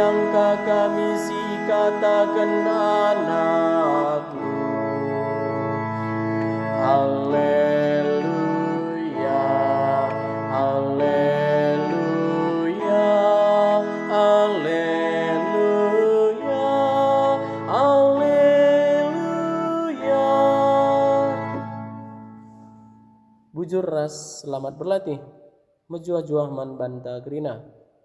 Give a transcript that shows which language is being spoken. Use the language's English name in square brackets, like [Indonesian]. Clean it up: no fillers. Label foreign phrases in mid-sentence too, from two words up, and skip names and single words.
[Batak Karo] maka kami si katakan anakku. Haleluya, haleluya, haleluya, haleluya. Bujur ras, [Indonesian] selamat berlatih. [Batak Karo] Mejuah-juah man banta grina.